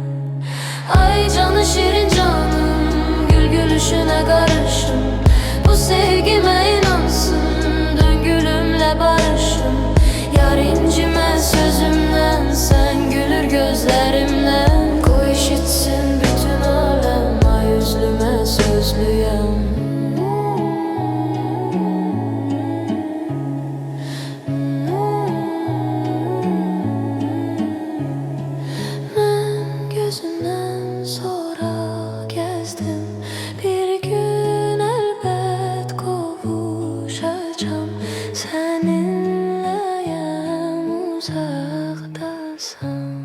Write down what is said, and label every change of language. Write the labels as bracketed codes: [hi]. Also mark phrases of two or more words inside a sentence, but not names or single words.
[az] Ay canı şirin canım, gül gülüşünə qarışım. Bu sevgimə inansın, dön gülümlə barışım. Yar incimə sözümdən, [tr] sen gülür gözlerimden. [az] Qoy eşitsin bütün aləm, ay üzlümə sözlüyəm. [tr] Gözünden sonra gezdim. Bir gün elbet kavuşacağım seninle, yan uzaktasan.